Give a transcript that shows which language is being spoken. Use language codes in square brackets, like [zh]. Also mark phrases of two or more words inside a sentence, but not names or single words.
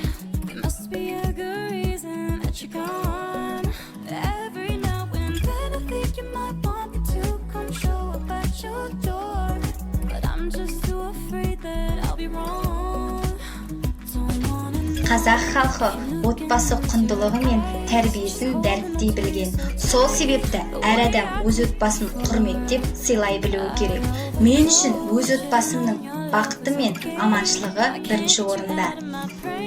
[en] There must be a good reason that you're gone. Every now and then I think you might want me to come show up at your door, but I'm just too afraid that I'll be wrong. Don't wanna know. [kk] Қазақ халқы отбасы құндылығы мен тәрбиесін дәріптей білген. Сол себепті әр адам өз отбасын құрметтеп сыйлай білуі керек. Мен үшін өз отбасымның бақыты мен аманшылығы бірінші орында.